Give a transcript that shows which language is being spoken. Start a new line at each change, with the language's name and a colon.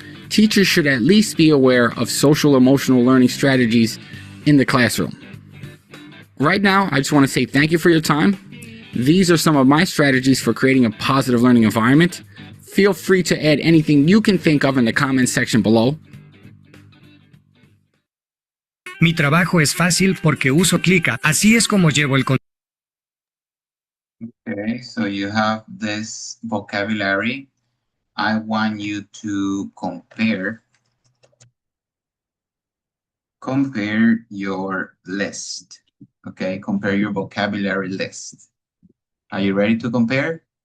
English: Teachers should at least be aware of social emotional learning strategies in the classroom. Right now, I just want to say thank you for your time. These are some of my strategies for creating a positive learning environment. Feel free to add anything you can think of in the comments section below.
Spanish: Mi trabajo es fácil porque uso Clica. Así es como llevo el
English: Okay, so you have this vocabulary. I want you to compare your list. Okay, compare your vocabulary list. Are you ready to compare?